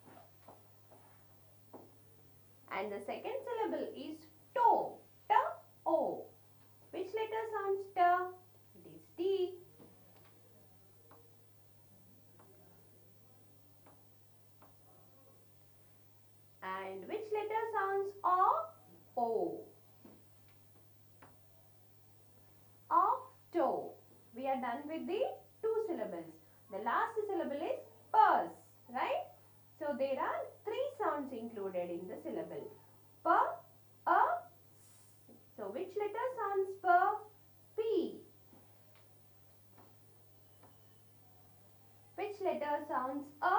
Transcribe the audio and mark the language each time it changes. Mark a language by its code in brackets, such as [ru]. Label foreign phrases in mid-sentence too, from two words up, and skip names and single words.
[en] And the second syllable is to. T, O. Which letter sounds T? It is T. And which letter sounds O? O. Octo. We are done with the 2 syllables. The last syllable is purse, right? So there are 3 sounds included in the syllable. P, A, S. So which letter sounds P? P. Which letter sounds A?